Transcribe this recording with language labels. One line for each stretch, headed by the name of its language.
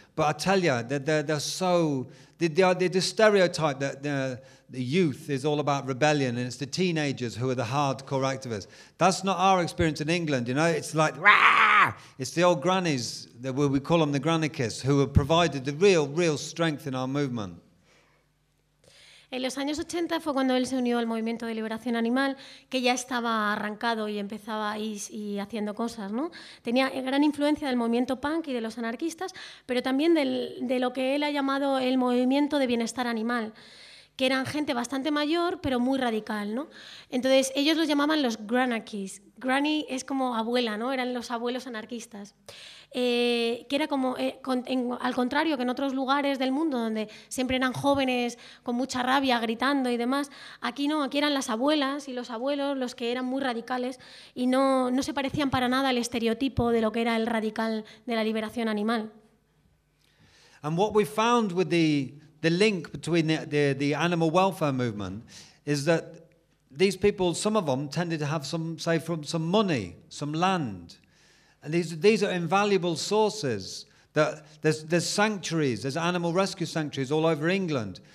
English: But I tell you, they're the stereotype that the youth is all about rebellion and it's the teenagers who are the hardcore activists. That's not our experience in England, you know. It's like, rah! It's the old grannies, that we call them the granarchists, who have provided the real, real strength in our movement.
Spanish: En los años 80 fue cuando él se unió al movimiento de liberación animal, que ya estaba arrancado y empezaba y haciendo cosas, ¿no? Tenía gran influencia del movimiento punk y de los anarquistas, pero también de lo que él ha llamado el movimiento de bienestar animal, que eran gente bastante mayor, pero muy radical, ¿no? Entonces, ellos los llamaban los Granakis.
English: Granny
Spanish: es como abuela, ¿no? Eran los abuelos anarquistas. Que era como, al contrario que en otros lugares del mundo, donde siempre eran jóvenes con mucha rabia, gritando y demás, aquí no, aquí eran las abuelas y los abuelos los que eran muy radicales y no se parecían para nada al estereotipo de lo que era el radical de la liberación animal.
English: And what we found with the link between the animal welfare movement is that these people, some of them tended to have some money, some land, and these are invaluable sources. That there's sanctuaries, there's animal rescue sanctuaries all over England.